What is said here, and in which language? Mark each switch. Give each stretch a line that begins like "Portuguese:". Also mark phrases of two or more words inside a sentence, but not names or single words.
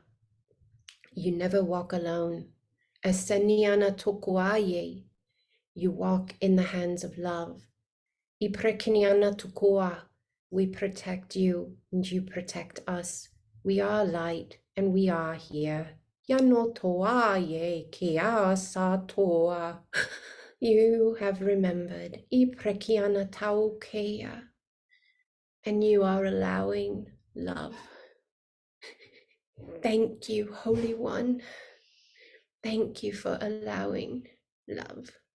English: You never walk alone. Eseniana tokuaye. You walk in the hands of love. Iprekiniana tukua. We protect you and you protect us. We are light and we are here. Yano toaye kia sa toa. You have remembered. Iprekiana taukea. And you are allowing love. Thank you, Holy One. Thank you for allowing love.